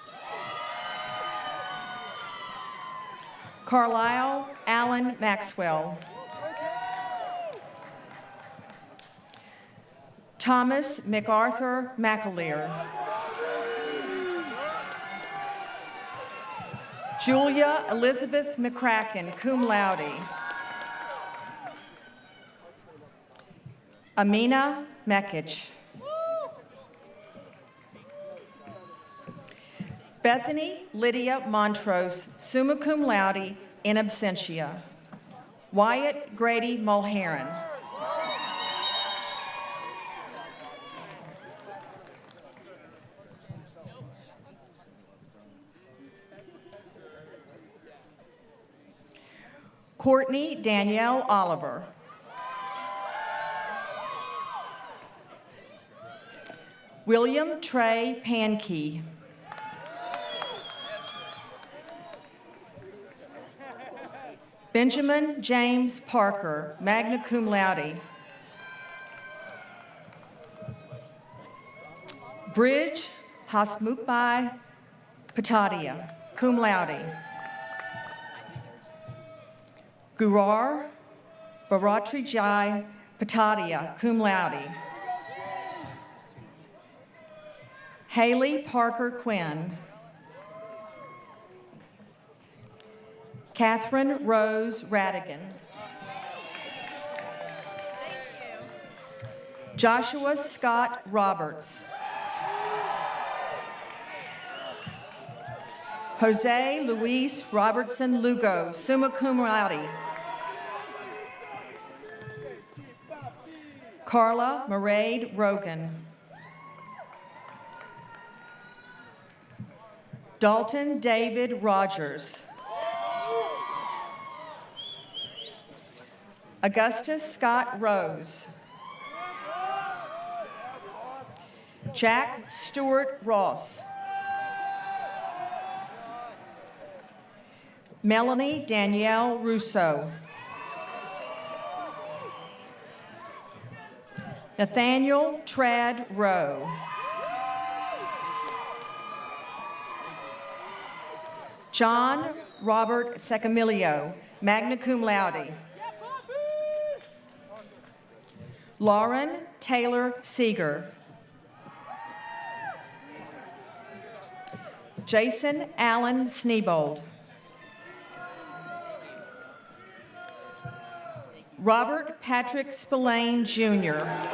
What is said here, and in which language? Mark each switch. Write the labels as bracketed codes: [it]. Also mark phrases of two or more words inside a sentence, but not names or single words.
[en] Carlisle Allen Maxwell. Thomas MacArthur McAleer. Julia Elizabeth McCracken, [la] cum laude. [en] Amina Mekic. Bethany Lydia Montrose, [la] summa cum laude, in absentia. [en] Wyatt Grady Mulheron. Courtney Danielle Oliver. William Trey Pankey. Benjamin James Parker, [la] magna cum laude. [en] Bridge Hasmukbai Patadia, [la] cum laude. [en] Gurar Baratrijai Patadia, [la] cum laude. [en] Haley Parker Quinn. Catherine Rose Radigan. Joshua Scott Roberts. Jose Luis Robertson Lugo, [la] summa cum laude. [en] Carla Mairead Rogan. Dalton David Rogers. Augustus Scott Rose. Jack Stewart Ross. Melanie Danielle Russo. Nathaniel Trad Rowe. John Robert Secamilio, [la] magna cum laude. [en] Lauren Taylor Seeger. Jason Allen Sneebold. Robert Patrick Spillane, Jr.